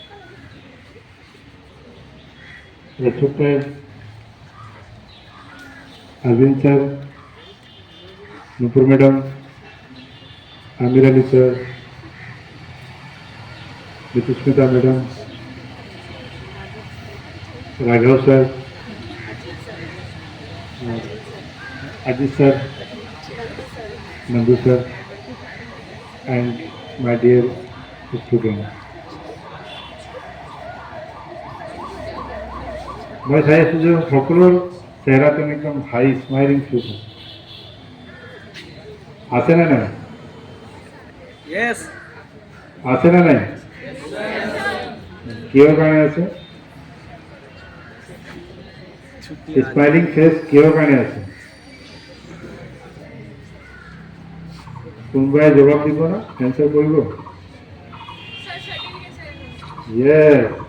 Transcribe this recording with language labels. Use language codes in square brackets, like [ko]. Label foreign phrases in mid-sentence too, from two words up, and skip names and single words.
[en] Respected Arvind sir, Nupur madam, Amir Ali sir, Nitishmita madam, Raghav sir, Ajit sir, Nandu sir, and my dear students. [hi] मैं चाहे जो [as] সকলের চেহারাতে একদম [en] high smiling face [as] আছে না নাই? [en] Yes. [as] আছে না নাই? কিহৰ কাৰণে আছে? [en] smiling face [as] কিহৰ কাৰণে আছে? কোনোবাই জবাব দিব না? এনসার কৰিব? [en] ইয়েস।